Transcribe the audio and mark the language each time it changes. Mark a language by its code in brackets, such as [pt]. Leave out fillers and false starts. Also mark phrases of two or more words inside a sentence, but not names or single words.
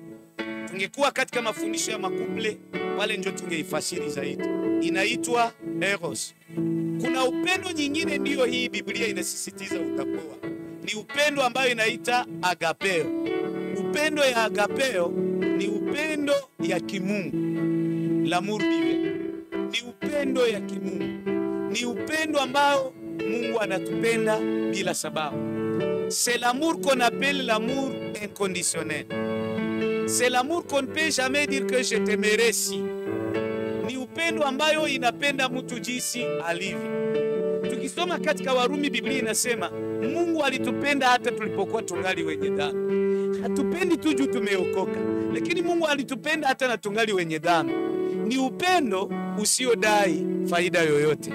[sw] Tungekuwa katika mafundisho ya makuple, wale ndio tungeifasiri zaidi. Inaitwa eros. Kuna upendo nyingine, ndiyo hii Biblia inasisitiza utakuwa. Ni upendo ambayo inaita agapeo. Upendo ya agapeo ni upendo ya kimungu. [fr] L'amour divin. [sw] Ni upendo ya kimungu. Ni upendo ambao Mungu anatupenda bila sababu. [fr] C'est l'amour qu'on appelle l'amour inconditionnel. C'est l'amour qu'on ne peut jamais dire que je t'aimerai si. [sw] Ni upendo ambayo inapenda mtu jinsi alivyo. Tukisoma katika Warumi, Biblia inasema Mungu alitupenda hata tulipokuwa tungali wenye dhambi. Hatupendi tu juu tumeokoka, lakini Mungu alitupenda hata na tungali wenye dhambi. Ni upendo usiodai faida yoyote.